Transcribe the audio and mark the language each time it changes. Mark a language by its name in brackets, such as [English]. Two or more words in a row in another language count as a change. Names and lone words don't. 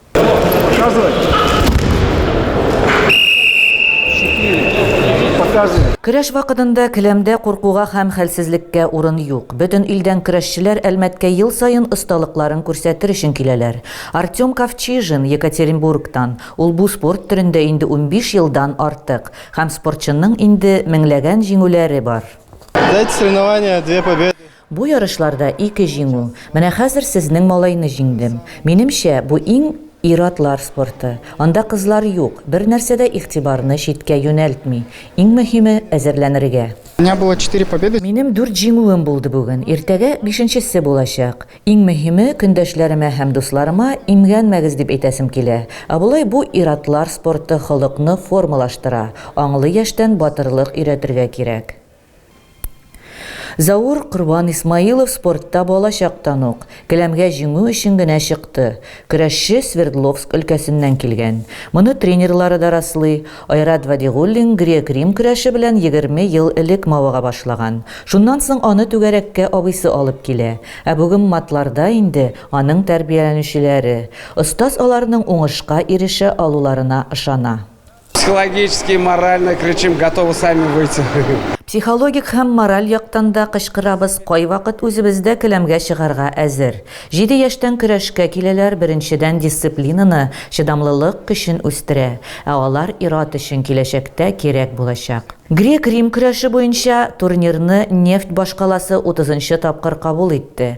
[Tatar] Көрәш вакытында келәмдә куркуга һәм хәлсезлеккә урын юк. Бөтен илдән көрәшчеләр Әлмәткә ел сайын осталыкларын күрсәтер өчен киләләр. Артем Ковчижин Екатеринбургтан. Ул бу спорт төрендә инде 15 елдан артык һәм спортчының инде меңләгән җиңүләре бар. [Russian] Эти соревнования, 2 победы. [Tatar] Бу ярышларда 2 җиңү. Менә хәзер сезнең малайны җиңдем. Минемчә, бу иң иратлар спорты. Анда кызлар юк. Бер нәрсәдә игътибарны читкә юнәлтми. Иң мөһиме әзерләнергә. [Russian] У меня было 4 победы. [Tatar] Минем 4 җиңүем булды бүген. Иртәгә 5-нчесе булачак. Иң мөһиме көндәшләремә һәм дусларыма имгәнмәгез дип әйтәсем килә. Ә булай бу иратлар спорты холыкны формалаштыра. Аңлы яшьтән батырлык өйрәтергә кирәк. Заур Курбан Исмаилов спортта балачактан ук келәмгә җиңү өчен генә чыкты. Көрәшче Свердловск өлкәсеннән килгән. Моны тренерлары да раслый. Айрат Вадигуллин грек-рим көрәше белән 20 ел элек мавыга башлаган. Шуннан соң аны түгәрәккә абыйсы алып килә. Ә бүген матларда инде аның тәрбияләнүчеләре. Остаз аларның уңышка ирешә алуларына ышана. [Russian] Психологически и морально кричим, готовы сами выйти. [Tatar] Психологик һәм мораль яктан да кычкырабыз, кай вакыт үзебездә келәмгә чыгарга әзер. 7 яшьтән көрәшкә киләләр, беренчедән дисциплинаны, чыдамлылык көчен үстерә, ә алар ират өчен киләчәктә кирәк булачак. Грек-Рим көрәше буенча турнирны Нефть башкаласы 30-нчы тапкыр кабул итте.